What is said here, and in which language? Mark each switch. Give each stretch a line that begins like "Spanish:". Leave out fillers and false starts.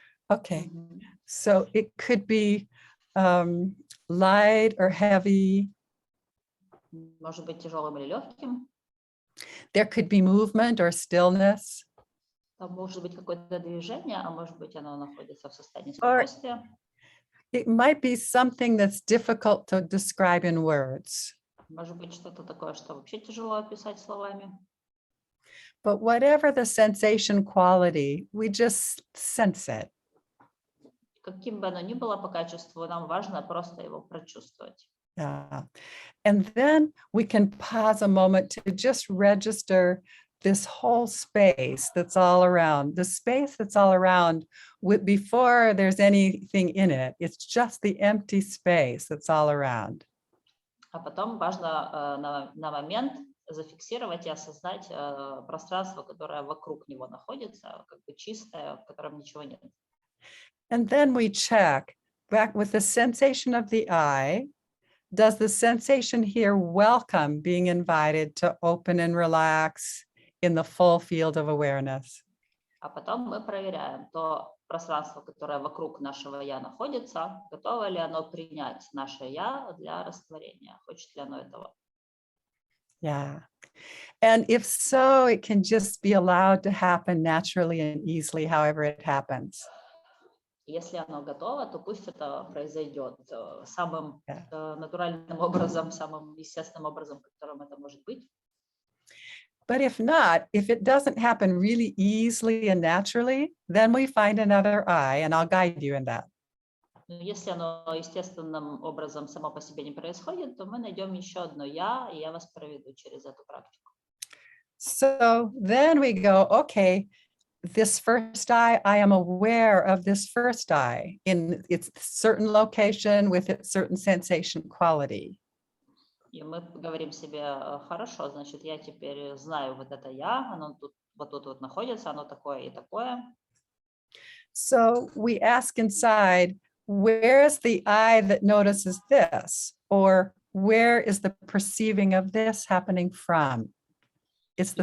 English: Okay, so it could be light or heavy.
Russian: Может быть тяжелым или легким.
English: There could be movement or stillness.
Russian: Там может быть какое-то движение, а может быть оно находится в состоянии
English: Or-
Russian: спокойствия.
English: It might be something that's difficult to describe in words.
Russian: Может быть что-то такое, что вообще тяжело описать словами.
English: But whatever the sensation quality, we just sense it.
Russian: Каким бы оно ни было по качеству, нам важно просто его прочувствовать.
English: Yeah. And then we can pause a moment to just register this whole space that's all around, the space that's all around before there's anything in it. It's just the empty space that's all around.
Russian: А потом важно на момент зафиксировать и осознать пространство, которое вокруг него находится, как бы чистое, в котором ничего нет.
English: And then we check back with the sensation of the I. Does the sensation here welcome being invited to open and relax in the full field of awareness?
Russian: А потом мы проверяем то пространство, которое вокруг нашего «я» находится, готово ли оно принять наше «я» для растворения, хочет ли оно этого.
English: Yeah. And if so, it can just be allowed to happen naturally and easily, however it happens.
Russian: Если оно готово, то пусть это произойдет самым натуральным образом, самым естественным образом, которым это может быть.
English: But if not, if it doesn't happen really easily and naturally, then we find another I, and I'll guide you in that.
Russian: Но если оно естественным образом само по себе не происходит, то мы найдем еще одно «я», и я вас проведу через эту практику.
English: So then we go, okay, this first I am aware of this first I in its certain location with its certain sensation quality.
Russian: И мы говорим себе, хорошо, значит, я теперь знаю вот это «я», оно тут вот находится, оно такое и такое.
English: So we ask inside, where is the I that notices this? Or where is the perceiving of this happening from? It's the